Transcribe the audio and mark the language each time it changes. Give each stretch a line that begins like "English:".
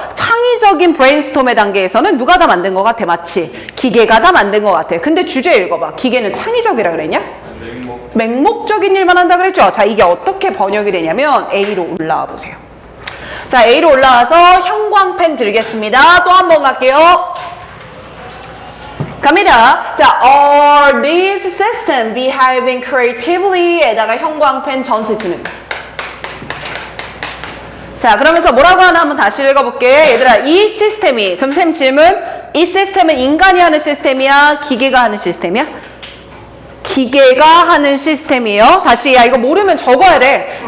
Korean: 창의적인 브레인스톰의 단계에서는 누가 다 만든 것 같아? 마치 기계가 다 만든 것 같아. 근데 주제 읽어봐. 기계는 창의적이라 그랬냐? 맹목적인 일만 한다 그랬죠? 자, 이게 어떻게 번역이 되냐면 A로 올라와 보세요. 자, A로 올라와서 형광펜 들겠습니다. 또 한 번 갈게요. 갑니다.
English: 자, are these systems behaving creatively?
Korean: 에다가 형광펜 전체 쓰는 거. 자, 그러면서 뭐라고 하나 한번 다시 읽어볼게. 얘들아, 이 시스템이, 그럼 쌤 질문, 이 시스템은 인간이 하는 시스템이야? 기계가 하는 시스템이야? 기계가 하는 시스템이에요. 다시, 야, 이거 모르면 적어야 돼.